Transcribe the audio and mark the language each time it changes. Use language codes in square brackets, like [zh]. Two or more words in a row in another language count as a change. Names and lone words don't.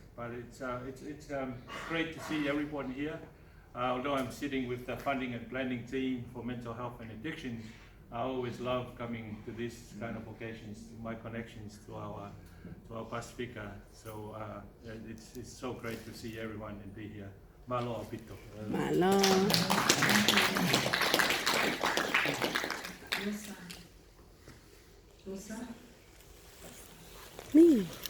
[en] But it's great to see everyone here. Although I'm sitting with the funding and planning team for mental health and addiction, I always love coming to this kind of occasions, my connections to our Pacifica. So it's so great to see everyone and be here. [to] Malo apito. Malo. Rosa. Me.